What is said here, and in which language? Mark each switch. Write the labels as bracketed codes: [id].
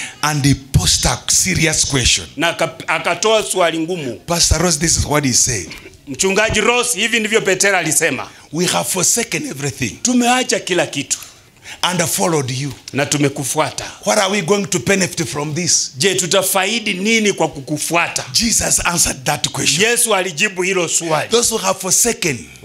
[en] and he posed a serious question. [sw] na akatoa swali ngumu. [en] Pastor Ross, this is what he said: [sw] Mchungaji Ross, hivi ndivyo Petero alisema: [en] we have forsaken everything [sw] tumeacha kila kitu [en] and followed you. [sw] na tumekufuata. [en] What are we going to benefit from this? [sw] Je, tutafaidi nini kwa kukufuata? [en] Jesus answered that question. [sw] Yesu alijibu hilo swali: [en] Those who have forsaken